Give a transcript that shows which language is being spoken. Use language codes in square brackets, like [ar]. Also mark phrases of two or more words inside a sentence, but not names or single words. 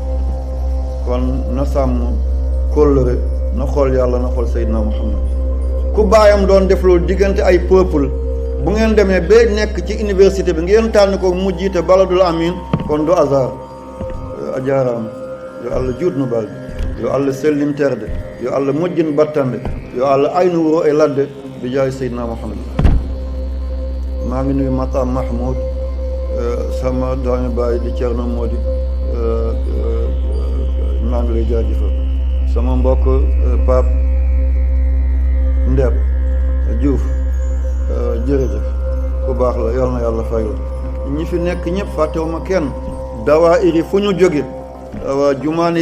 [wo] kon na sàmm kóllëre na xool yàlla na xool Seydina Muhammad ku baayam doon def loolu diggante ay peuple bu ngeen demee ba nekk ci université bi ngeen tànn ko mu jiite [ar] البلد الأمين [wo] kon du hasard [ff] a jaaraama yo allah juutno balɗe yo allah sellinterde yo allah moƴƴin battande yo allah aynu wuro e ladde [wo] bi jaay seydina mouhammad maa ngi nuyu Matam Mahmoud sama doomi baay di Thierno Modi maa ngi lay jaajëfal sama mbokk Pape Ndeb Diouf jërëjëf ku baax la yal na yàlla fay la ñi fi nekk ñëpp fàttewuma kenn dawaa iri fu ñu jóge waa jumaani